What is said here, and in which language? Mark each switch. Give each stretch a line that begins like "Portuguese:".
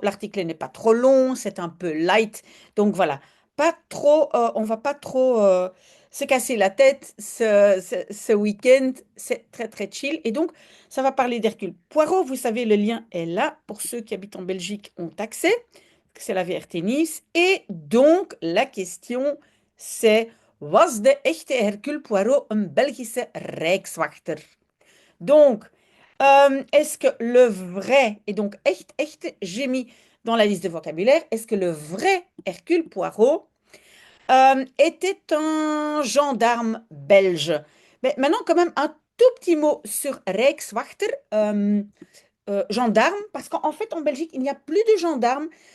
French: L'article n'est pas trop long, c'est un peu light. Donc voilà, pas trop, on va pas trop se casser la tête ce week-end. C'est très très chill. Et donc, ça va parler d'Hercule Poirot. Vous savez, le lien est là. Pour ceux qui habitent en Belgique, ont accès. C'est la VRT Nice. Et donc, la question, c'est:
Dutch: Was de echte Hercule Poirot een Belgische rijkswachter?
French: Donc, est-ce que le vrai, et donc echt, echt, j'ai mis dans la liste de vocabulaire, est-ce que le vrai Hercule Poirot était un gendarme belge? Mais maintenant, quand même, un tout petit mot sur Rijkswachter, gendarme, parce qu'en fait, en Belgique, il n'y a plus de gendarmes.